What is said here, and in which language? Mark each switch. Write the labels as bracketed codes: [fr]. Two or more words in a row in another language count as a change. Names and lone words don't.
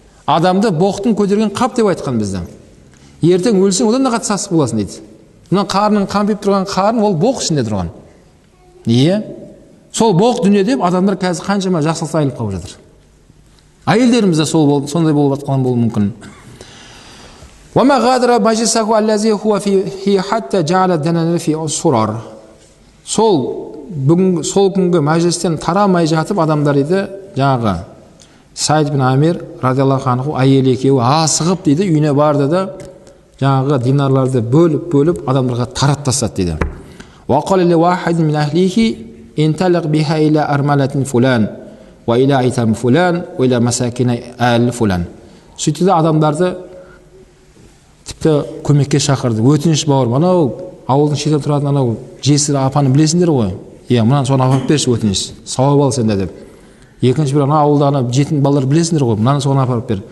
[kk] Адамды боқтың көтерген қап деп айтқан бізді. Ертең өлсең одан да қатты сасық боласың дейді. Мына қарның қампиып тұрған қарын ол боқ ішінде тұрған. Неге? Сол боқ дүние деп адамдар қазір қаншама жақсылыққа айналып қалып жатыр. Әйелдеріміз де сондай болып жатқан болуы мүмкін. [ar] وما غادر مجلسه الذي هو فيه حتى جعل الدنانير في السرر. [kk] Сол күнгі мәжілістен тарамай жатып адамдар дейді, жаңағы Сайд бин Амир [ar] رضي الله عنه [kk] әйелі екеуі асығып дейді, үйіне барды да жаңағы динарларды бөліп адамдарға тарап тастады дейді. [ar] وقال لواحد من أهله انطلق بها إلى أرملة فلان وإلى أيتام فلان وإلى مساكن آل فلان. [kk] Сөйтті де адамдарды тіпті көмекке шақырды. Өтініш бауырым, анау ауылдың шетінде тұратын анау жесір апаны білесіңдер ғой. Иә, мынаны соны апарып берші, өтініш. Сауап ал сенде деп. Екінші бір ана ауылда ана жетім балалар білесіңдер ғой. Мынаны соны апарып бер.